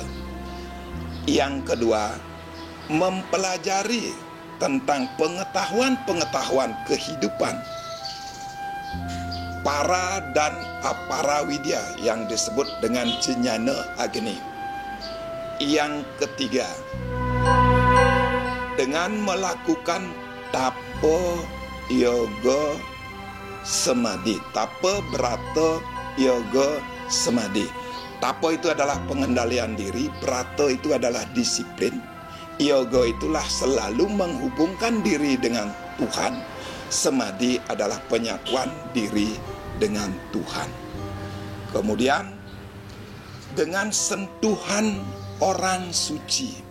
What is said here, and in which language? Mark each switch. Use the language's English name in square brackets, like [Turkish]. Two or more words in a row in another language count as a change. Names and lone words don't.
[Indonesian] Yang kedua, mempelajari tentang pengetahuan-pengetahuan kehidupan para dan apara widya yang disebut dengan Jnana Agni. Yang ketiga, dengan melakukan tapa yoga samadhi. Tapa berata yoga samadhi. Tapa itu adalah pengendalian diri, berata itu adalah disiplin. Yoga itulah selalu menghubungkan diri dengan Tuhan. Samadhi adalah penyatuan diri dengan Tuhan. Kemudian dengan sentuhan orang suci.